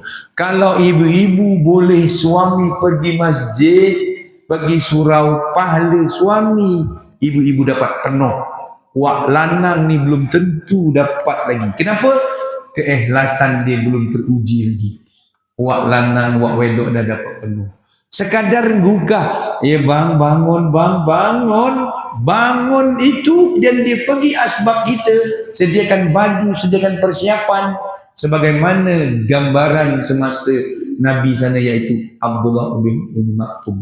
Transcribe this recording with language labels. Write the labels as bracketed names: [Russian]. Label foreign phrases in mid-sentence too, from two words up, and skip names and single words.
[Malay] Kalau ibu-ibu boleh suami pergi masjid, pergi surau, pahala suami ibu-ibu dapat penuh. Wak lanang ni belum tentu dapat lagi. Kenapa? Keikhlasan dia belum teruji lagi. Wak lanang, [Javanese] wak wedok [Malay] dah dapat penuh. Sekadar gugah, bang, bangun bang, bangun itu, dan dia pergi asbab kita, sediakan baju, sediakan persiapan, sebagaimana gambaran semasa Nabi sana, iaitu Abdullah bin Maktum.